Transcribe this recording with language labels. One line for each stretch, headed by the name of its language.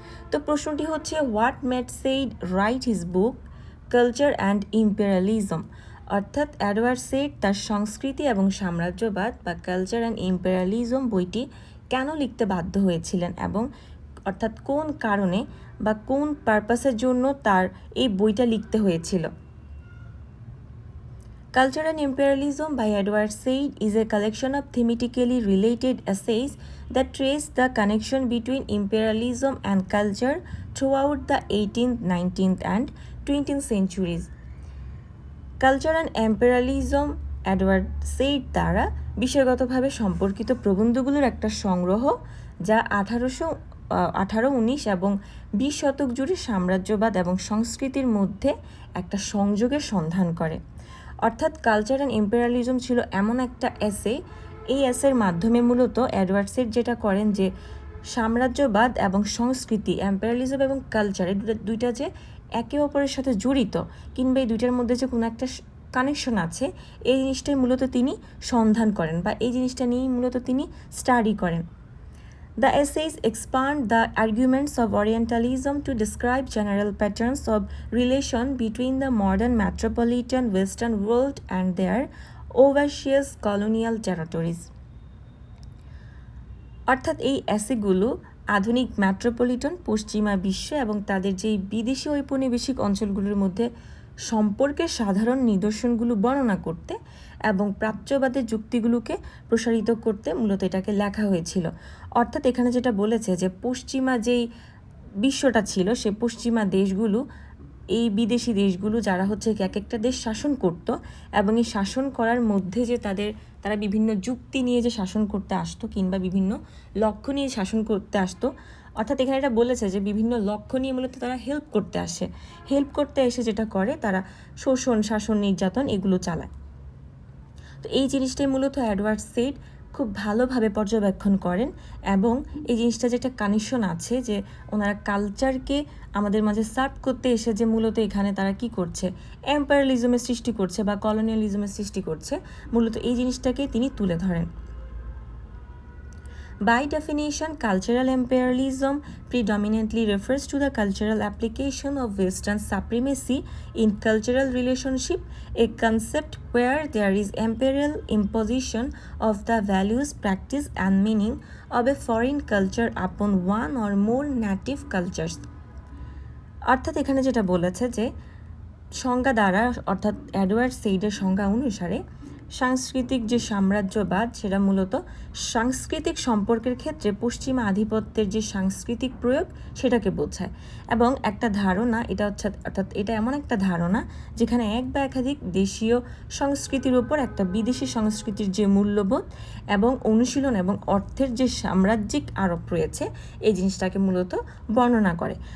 Bangla: তো প্রশ্নটি হচ্ছে
English: what made Said write his book Culture and Imperialism,
Bangla: অর্থাৎ এডওয়ার্ড সেইড তার সংস্কৃতি এবং সাম্রাজ্যবাদ বা কালচার অ্যান্ড ইম্পেরিয়ালিজম বইটি কেন লিখতে বাধ্য হয়েছিলেন এবং অর্থাৎ কোন কারণে বা কোন পারপাসের জন্য তার এই বইটা লিখতে হয়েছিল।
English: Culture and Imperialism by Edward Said is a collection of thematically related essays that trace the connection between imperialism and culture throughout the 18th, 19th and 20th centuries.
Bangla: Culture and Imperialism Edward said দ্বারা বিষয়গতভাবে সম্পর্কিত প্রবন্ধগুলোর একটা সংগ্রহ যা 1819 এবং 20 শতক জুড়ে সাম্রাজ্যবাদ এবং সংস্কৃতির মধ্যে একটা সংযোগের সন্ধান করে। অর্থাৎ কালচার অ্যান্ড ইম্পেরিয়ালিজম ছিল এমন একটা এসে, এই এসের মাধ্যমে মূলত এডওয়ার্ড সেইড যেটা করেন যে সাম্রাজ্যবাদ এবং সংস্কৃতি, ইম্পেরিয়ালিজম এবং কালচার এই দুইটা যে একে অপরের সাথে জড়িত কিংবা এই দুইটার মধ্যে যে কোনো একটা কানেকশন আছে এই জিনিসটাই মূলত তিনি সন্ধান করেন বা এই জিনিসটা নিয়েই মূলত তিনি স্টাডি করেন।
English: The essays expand the arguments of Orientalism to describe general patterns of relation between the modern metropolitan Western world and their overseas colonial territories.
Bangla: অর্থাৎ এই এসেগুলো আধুনিক মেট্রোপলিটন পশ্চিমা বিশ্ব এবং তাদের যেই বিদেশি ঔপনিবেশিক অঞ্চলগুলোর মধ্যে সম্পর্কের সাধারণ নিদর্শনগুলো বর্ণনা করতে এবং প্রাচ্যবাদের যুক্তিগুলোকে প্রসারিত করতে মূলত এটাকে লেখা হয়েছিল। অর্থাৎ এখানে যেটা বলেছে যে পশ্চিমা যেই বিশ্বটা ছিল সে পশ্চিমা দেশগুলো এই বিদেশি দেশগুলো যারা হচ্ছে এক একটা দেশ শাসন করত এবং এই শাসন করার মধ্যে যে তারা বিভিন্ন যুক্তি নিয়ে যে শাসন করতে আসতো কিংবা বিভিন্ন লক্ষ্য নিয়ে শাসন করতে আসতো, অর্থাৎ এখানে এটা বলেছে যে বিভিন্ন লক্ষ্য নিয়ে মূলত তারা হেল্প করতে এসে যেটা করে তারা শোষণ, শাসন, নির্যাতন এগুলো চালায়। তো এই জিনিসটাই মূলত এডওয়ার্ড সেইড খুব ভালোভাবে পর্যবেক্ষণ করেন এবং এই জিনিসটা যেটা কানেকশন আছে যে ওনারা কালচারকে আমাদের মাঝে সার্ভ করতে এসে যে মূলত এখানে তারা কি করছে, এম্পায়ারিজমের সৃষ্টি করছে বা কলোনিয়ালিজমের সৃষ্টি করছে, মূলত এই জিনিসটাকে তিনি তুলে ধরেন।
English: By definition, cultural imperialism predominantly refers to the cultural application of Western supremacy in cultural relationship, a concept where there is imperial imposition of the values, practice and meaning of a foreign culture upon one or more native cultures.
Bangla: অর্থাৎ এখানে যেটা বলেছে যে সংজ্ঞা দ্বারা অর্থাৎ Edward সেইডের সংজ্ঞা অনুসারে সাংস্কৃতিক যে সাম্রাজ্যবাদ সেটা মূলত সাংস্কৃতিক সম্পর্কের ক্ষেত্রে পশ্চিমা আধিপত্যের যে সাংস্কৃতিক প্রয়োগ সেটাকে বোঝায় এবং একটা ধারণা এটা হচ্ছে অর্থাৎ এটা এমন একটা ধারণা যেখানে এক বা একাধিক দেশীয় সংস্কৃতির উপর একটা বিদেশি সংস্কৃতির যে মূল্যবোধ এবং অনুশীলন এবং অর্থের যে সাম্রাজ্যিক আরোপ রয়েছে এই জিনিসটাকে মূলত বর্ণনা করে।